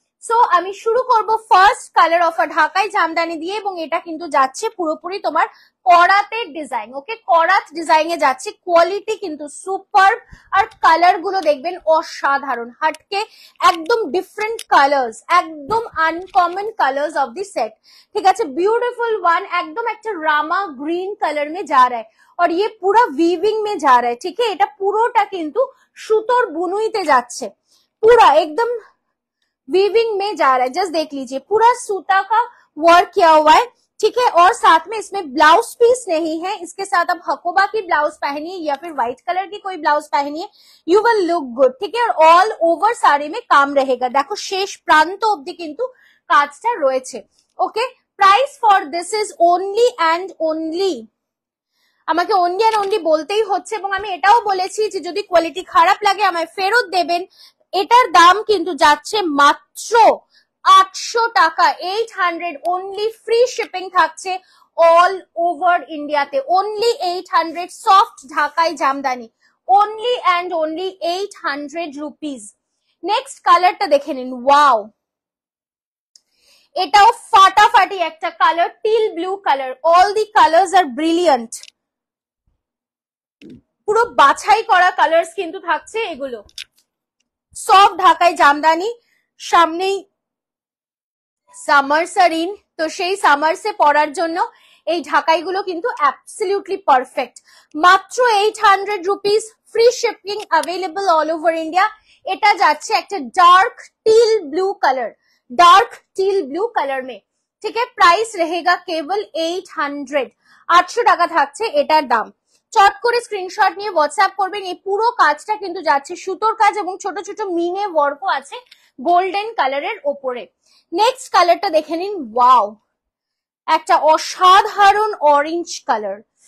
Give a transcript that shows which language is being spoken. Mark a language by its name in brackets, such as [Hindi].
[Bangla] So আমি শুরু করব ফার্স্ট কালার অফ ঢাকাই জামদানি দিয়ে, এবং এটা কিন্তু যাচ্ছে পুরোপুরি তোমার করাতের ডিজাইন, ওকে, করাত ডিজাইনে যাচ্ছে। কোয়ালিটি কিন্তু সুপার, আর কালার গুলো দেখবেন অসাধারণ, হাটকে একদম ডিফারেন্ট কালার্স, একদম uncommon colours of the set, [Hindi] ठीक है। ब्यूटीफुल वन, एकदम एक रामा ग्रीन कलर में जा रहा है और ये पूरा वीविंग में जा रहा है, ठीक है। [Bangla] এটা পুরোটা কিন্তু সুতোর বুনুইতে যাচ্ছে, [Hindi] पूरा एकदम वीविंग में जा रहा है, जस्ट देख लीजिए पूरा सूता का वर्क किया हुआ है, ठीक है। और साथ में इसमें ब्लाउज पीस नहीं है, इसके साथ आप हकोबा की ब्लाउज पहनिए या फिर व्हाइट कलर की कोई ब्लाउज पहनिए, [English] you will look good, [Hindi] ठीक है। और ऑल ओवर साड़ी में काम रहेगा, देखो शेष प्रांत [Bangla] অবধি কিন্তু কাজটা রয়েছে, ওকে। [English] price for this is only and only, [Bangla] আমাকে অনলি অ্যান্ড অনলি বলতেই হচ্ছে, এবং আমি এটাও বলেছি যে যদি কোয়ালিটি খারাপ লাগে আমায় ফেরত দেবেন। এটার দাম কিন্তু যাচ্ছে মাত্র 800 টাকা, 800 অনলি, ফ্রি শিপিং থাকছে অল ওভার ইন্ডিয়াতে, অনলি 800, সফট ঢাকাই Jamdani, only and only 800 rupees. Next কালারটা দেখে নিন, ওয়াও, এটাও ফাটাফাটি একটা colour, teal blue colour, [English] all the colours are brilliant, [Bangla] পুরো বাছাই করা কালার্স কিন্তু থাকছে এগুলো। সব ঢাকাই জামদানি, সামনেই সামার সারিন, তো সেই সামারসে পরার জন্য এই ঢাকাই গুলো কিন্তু অ্যাবসলিউটলি পারফেক্ট। মাত্র 800 rupees, free shipping available all over India. এটা যাচ্ছে একটা dark [Hindi] teal blue colour, dark teal blue colour में, ठीक है। प्राइस रहेगा केवल [Bangla] 800, 800 টাকা থাকছে এটার দাম। চট করে স্ক্রিনশট নিয়ে হোয়াটসঅ্যাপ করবেন। এই পুরো কাজটা কিন্তু যাচ্ছে সুতোর কাজ এবং ছোট ছোট মিনে ওয়ার্কও আছে গোল্ডেন কালারের ওপরে। নেক্সট কালারটা দেখে নিন, ওয়াও, একটা অসাধারণ অরেঞ্জ কালার,